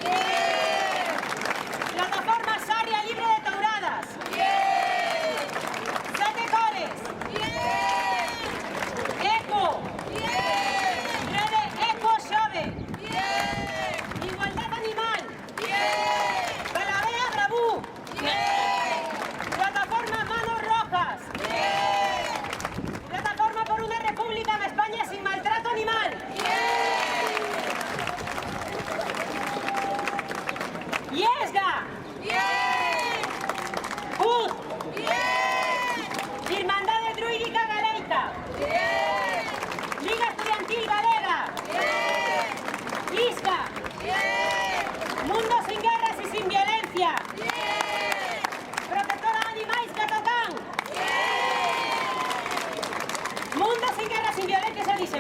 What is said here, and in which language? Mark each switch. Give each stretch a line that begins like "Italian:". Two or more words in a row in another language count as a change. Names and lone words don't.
Spanish: Plataforma Sarria Libre de Touradas. Sete Cores. ECO. Rede ECO Xove. Igualdad Animal. Calavera Bravú. Plataforma Manos Rojas. Plataforma por una república en España sin maltrato animal. Yesga. UD. Irmandade Druídica Galeica. Liga Estudiantil Galega. ISCA. Mundo sin guerras y sin violencia. Protectora de Animais Catocán. Mundo sin guerras, sin violencia, se dice.